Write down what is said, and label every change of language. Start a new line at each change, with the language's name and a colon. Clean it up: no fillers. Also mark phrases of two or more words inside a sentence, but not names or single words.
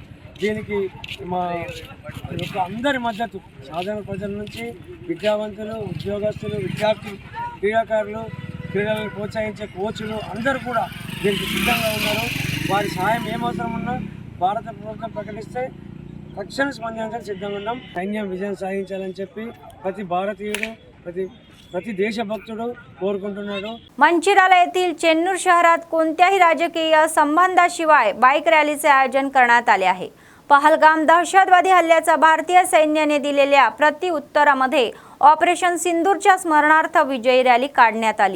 Telugu: దీనికి మా యొక్క అందరి మద్దతు సాధారణ ప్రజల నుంచి విద్యావంతులు, ఉద్యోగస్తులు, విద్యార్థులు, క్రీడాకారులు, క్రీడలను ప్రోత్సహించే కోచ్లు అందరూ కూడా దీనికి సిద్ధంగా ఉన్నారు. వారి సహాయం ఏమవసరం ఉన్నా భారత ప్రభుత్వం ప్రకటిస్తే తక్షణ స్పందించడానికి సిద్ధంగా ఉన్నాం. సైన్యం విజయం సాధించాలని చెప్పి ప్రతి భారతీయుడు ప్రతి దేశభక్తుడు కోరుకుంటున్నాడు.
Marathi: मंचिराला येथील चेन्नूर शहरात कोणत्याही राजकीय संबंधाशिवाय बाईक रॅलीचे आयोजन करण्यात आले आहे. पहलगाम दहशतवादी हल्ल्याचा भारतीय सैन्याने दिलेल्या प्रत्युत्तरामध्ये ऑपरेशन सिंदूरच्या स्मरणार्थ विजयी रॅली काढण्यात आली.